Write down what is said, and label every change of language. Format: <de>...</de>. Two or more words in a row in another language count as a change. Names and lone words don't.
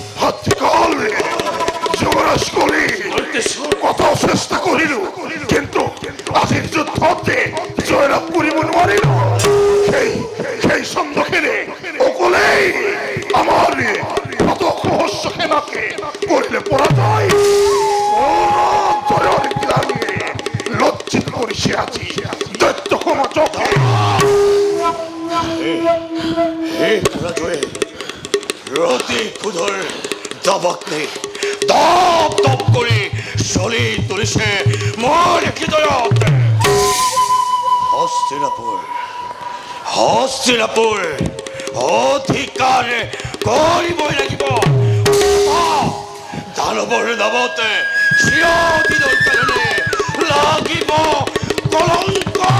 <as>রাত্রিকাল যুবরাজ করি কত চেষ্টা করিল কিন্তু আজির যুদ্ধতে জয়লাভ করিব নোৱাৰিল সেই সন্মুখেৰে অকলেই আমার কত সহস্র সেনাকে করিলে পরাজয় লজ্জিত করিছে আজি দৈত্য ক্ষমা চোখে রতি কুধর দাবাতে দাব দাব করে চলি তুলিছে মোর হৃদয়ত হস্তিনাপুর অধিকার করিবই লাগিব দানৱৰ দাবতে চিৰদিনৰ কাৰণে লাগিব কলংক</as>